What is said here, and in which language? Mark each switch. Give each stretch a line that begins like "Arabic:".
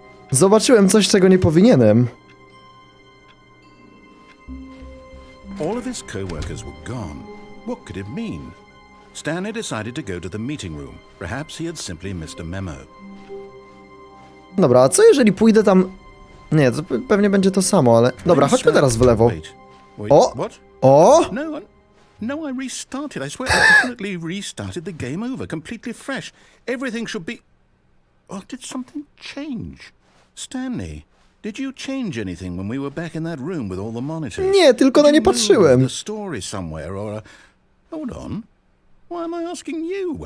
Polish: Zobaczyłem coś, czego nie powinienem.
English: All of his co-workers were gone. What could it mean? Stanley decided to go to the meeting room. Perhaps he had simply missed a memo.
Polish: Dobra, a co jeżeli pójdę tam... Nie, to pewnie będzie to samo, ale... Dobra, chodźmy teraz w lewo.
English: Wait, O! what? O! No, I restarted. I swear I definitely restarted the game over, completely fresh. Everything should be... Oh, did something change? Stanley, Did you change anything when we were back in that room with all the monitors?
Polish: Nie, tylko na nie
English: Did you move
Polish: patrzyłem.
English: the story somewhere or Hold on. Why am I asking you?